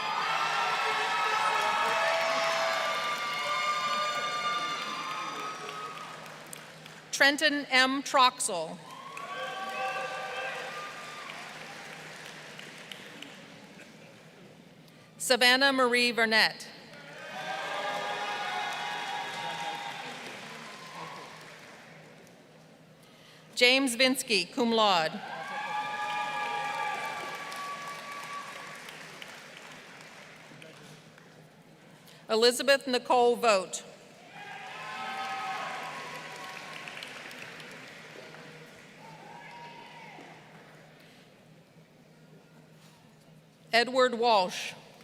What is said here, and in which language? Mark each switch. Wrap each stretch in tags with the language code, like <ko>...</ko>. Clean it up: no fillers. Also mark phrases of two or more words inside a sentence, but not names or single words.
<en>Trenton M. Troxel. Savannah Marie Burnett. James Vinsky, cum laude. Elizabeth Nicole Vogt. Edward Walsh.</en>